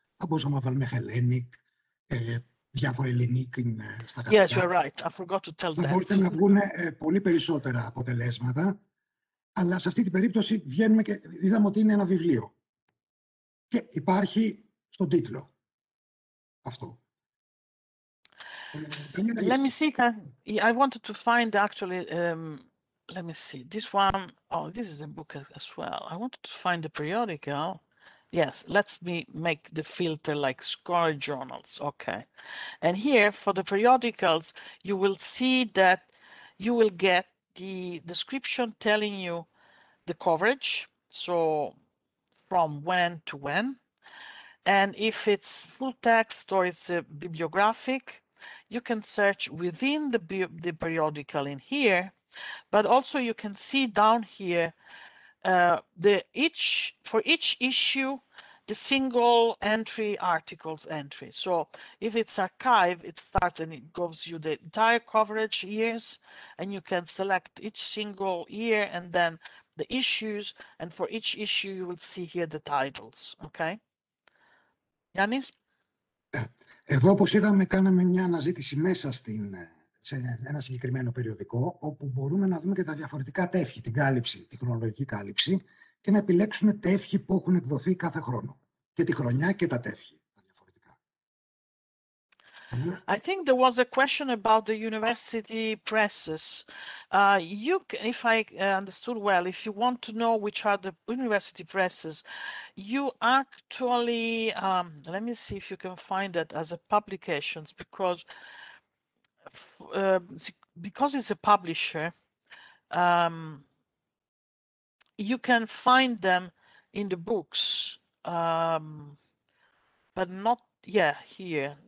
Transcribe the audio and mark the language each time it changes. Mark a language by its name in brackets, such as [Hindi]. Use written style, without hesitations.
[Greek] Θα μπορούσαμε να βάλουμε Hellenic, διάφορα ελληνική στα γαλλικά. [English] Yes, you're right. I forgot to tell that. [Greek] Θα μπορούσαν να βγουν πολύ περισσότερα αποτελέσματα, αλλά σε αυτή την περίπτωση βγαίνουμε και είδαμε ότι είναι ένα βιβλίο. Και υπάρχει στον τίτλο αυτό. [English] Let me see. I wanted to find actually, let me see, this one. Oh, this is a book as well. I wanted to find the periodical. Yes, let me make the filter like scholarly journals. Okay. And here for the periodicals, you will see that you will get the description telling you the coverage. So from when to when. And if it's full text or it's a bibliographic, you can search within the periodical in here, but also you can see down here for each issue the single entry articles entry. So if it's archive, it starts and it gives you the entire coverage years, and you can select each single year and then the issues, and for each issue you will see here the titles. Okay, Yannis? [Greek] Εδώ, όπως είδαμε, κάναμε μια αναζήτηση μέσα σε ένα συγκεκριμένο περιοδικό, όπου μπορούμε να δούμε και τα διαφορετικά τεύχη, την κάλυψη, τη χρονολογική κάλυψη, και να επιλέξουμε τεύχη που έχουν εκδοθεί κάθε χρόνο. Και τη χρονιά και τα τεύχη, τα διαφορετικά. [English] I think there was a question about the university presses. If I understood well, if you want to know which are the university presses, you actually, let me see if you can find that as a publications, because it's a publisher, you can find them in the books, but not, here.